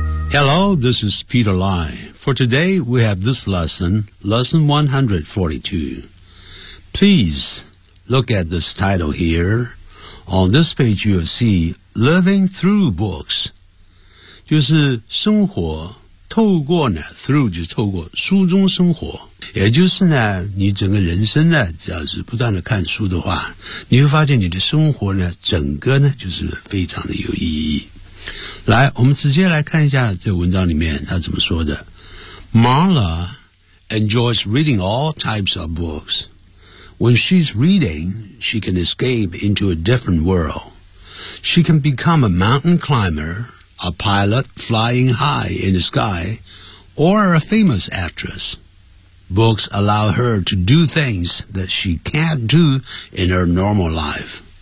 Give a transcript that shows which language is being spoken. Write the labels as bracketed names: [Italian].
[English] Hello, this is Peter Lai. For today, we have this lesson, lesson 142. Please look at this title here. On this page, you'll see living through books. [Chinese] 就是生活透过呢 ，through 就是透过书中生活，也就是呢，你整个人生呢，只要是不断的看书的话，你会发现你的生活呢，整个呢就是非常的有意义。来，我们直接来看一下这文章里面他怎么说的。 [English] Marla enjoys reading all types of books. When she's reading, she can escape into a different world. She can become a mountain climber. A pilot flying high in the sky, or a famous actress. Books allow her to do things that she can't do in her normal life.